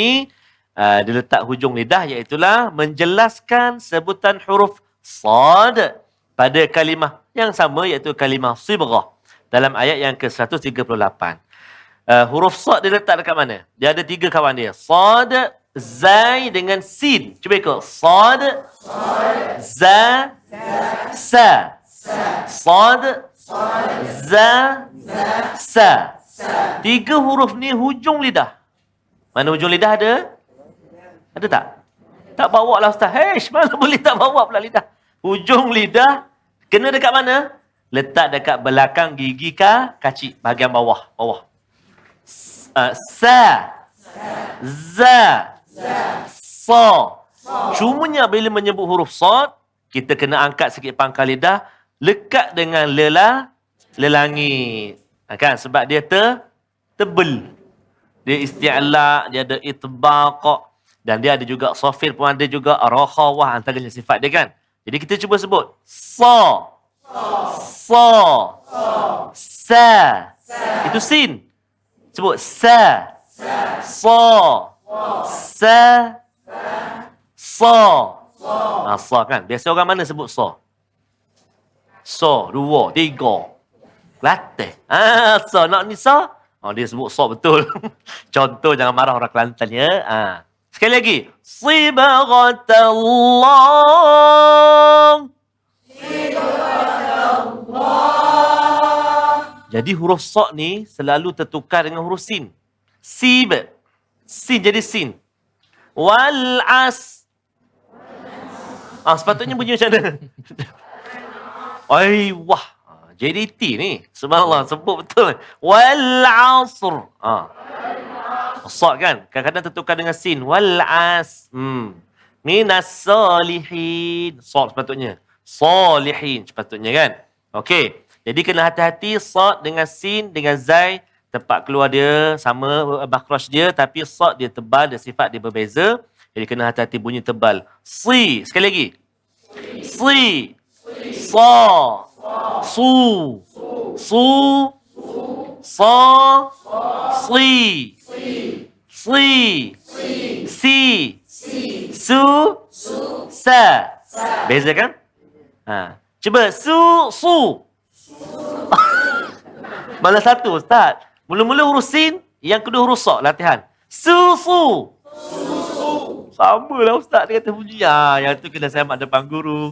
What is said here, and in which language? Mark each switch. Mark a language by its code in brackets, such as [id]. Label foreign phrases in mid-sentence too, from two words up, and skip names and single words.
[ms] Huruf ni Dia letak hujung lidah, iaitulah menjelaskan sebutan huruf sad pada kalimah yang sama, iaitu kalimah sibrah. Dalam ayat yang ke-138. Huruf sad dia letak dekat mana? Dia ada 3 kawan dia. Sad, zai dengan sin. Cuba ikut. Sad, za, sa. Sad, za, sa. 3 huruf ni hujung lidah. Mana hujung lidah ada? Ada tak? Tak bawa lah Ustaz. Mana boleh tak bawa pula lidah? Hujung lidah kena dekat mana? Letak dekat belakang gigi kacik, bahagian bawah. Sa, za, sa. Cumanya bila menyebut huruf sad, kita kena angkat sikit pangkal lidah, lekat dengan lelangit. Kan? Sebab dia tebal. Dia isti'la, dia ada itbaq, dan dia ada juga safir pun ada juga, rakhawah, antaranya sifat dia kan. Jadi kita cuba sebut. Sa. Itu sin. Sebut sa. Sa. Sa kan. Biasa orang mana sebut sa? Sa, 2, 3. Kelantan. Sa, nak ni sa? Dia sebut sa betul. Contoh, jangan marah orang Kelantan ya. Sekali lagi. Sibghatallah. Jadi huruf sa ni selalu tertukar dengan huruf sin. Sib. Sin jadi sin. [ar] والعص. [ms] Sepatutnya bunyi macam mana? Wah. JDT ni. Subhanallah, sebut betul. [ar] والعصر. [ms] Sa kan? Kadang-kadang tertukar dengan sin. [ar] والعص. من الصالحين. [ms] Sa sepatutnya. Salihin sepatutnya kan? Okey. Jadi kena hati-hati sad dengan sin, dengan zai. Tempat keluar dia sama makhraj dia. Tapi sad dia tebal, dia sifat dia berbeza. Jadi kena hati-hati bunyi tebal. Si. Sekali lagi. Si. Sa. Su. Su. Sa. Si. Si. Si. Su. Sa. Beza kan? Cuba. Su. Malah satu Ustaz. Mula-mula huruf sin, yang kedua huruf sa. Latihan. Su. Sama lah Ustaz dia kata bunyi. Yang tu kena semak depan guru.